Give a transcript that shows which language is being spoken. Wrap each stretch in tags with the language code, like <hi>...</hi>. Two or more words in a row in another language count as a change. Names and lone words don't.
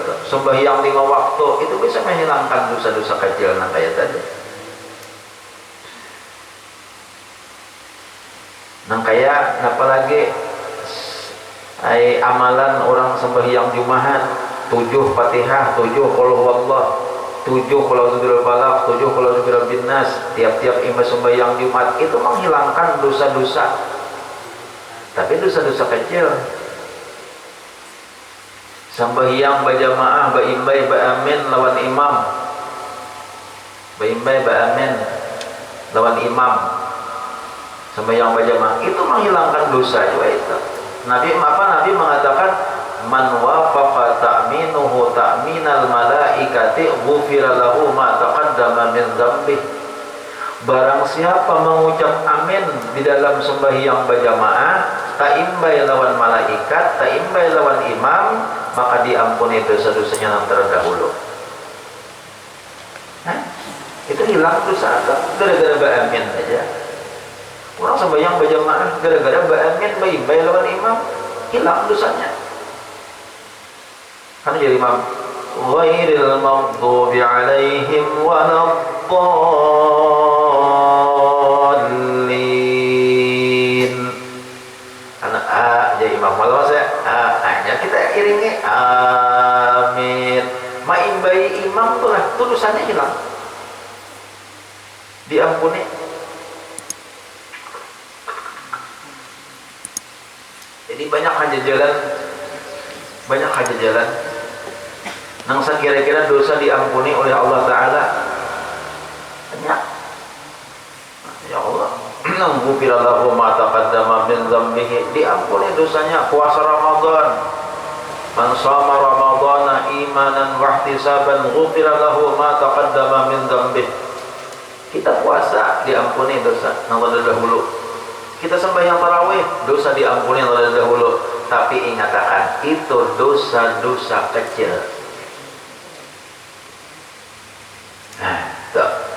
<id>Sembahyang 5 waktu itu bisa menghilangkan dosa-dosa kecil nang kayak tadi. Nang kayak apalagi amalan orang sembahyang Jumahan 7 Fatihah, 7</id> <ar>قل هو الله,</ar> <id>7</id> <ar>قل أعوذ فلق,</ar> <id>7</id> <ar>قل أعوذ بالناس.</ar> <id>Tiap-tiap imam sembahyang Jumat itu menghilangkan dosa-dosa. Tapi dosa-dosa kecil.</id> <bjn>Sembahyang berjamaah baimbai baamin lawan imam. Baimbai baamin lawan imam.</bjn> <id>Sembahyang berjamaah itu menghilangkan dosa juga itu. Nabi mengatakan</id> <ar>من وافق تأمينه تأمين الملائكة غفر له ما تقدم من ذنبي.</ar> <id>Barang siapa mengucap amin di dalam sembahyang berjamaah,</id> <bjn>taimbai lawan malaikat, taimbai lawan imam,</bjn> <id>maka diampuni dosa-dosanya yang terdahulu. Itu hilang dosa gara-gara beramin aja. Orang sembahyang berjamaah gara-gara beramin</id> <bjn>baimbai lawan imam,</bjn> <id>hilang dosanya. Kan jadi imam</id> <ar>غير المغضوب عليهم ولا الضالين.</ar> <id>Karena jadi imam malah saya hanya kita iringi amin.</id> <bjn>Maimbai imam tuh dosannya hilang.</bjn> <id>Diampuni. Jadi banyak aja jalan nang kira-kira dosa diampuni oleh Allah Ta'ala banyak.</id> <ar>يا الله, nang غفر له ما تقدم من ذنبه,</ar> <id>diampuni dosanya. Puasa Ramadan,</id> <ar>من صام رمضان إيمانا واحتسابا غفر له ما تقدم من ذنبه.</ar> <id>Kita puasa diampuni dosa nang terdahulu. Kita sembahyang tarawih, dosa diampuni oleh dahulu. Tapi ingatkan, itu dosa-dosa kecil. Nah, tuh.</id>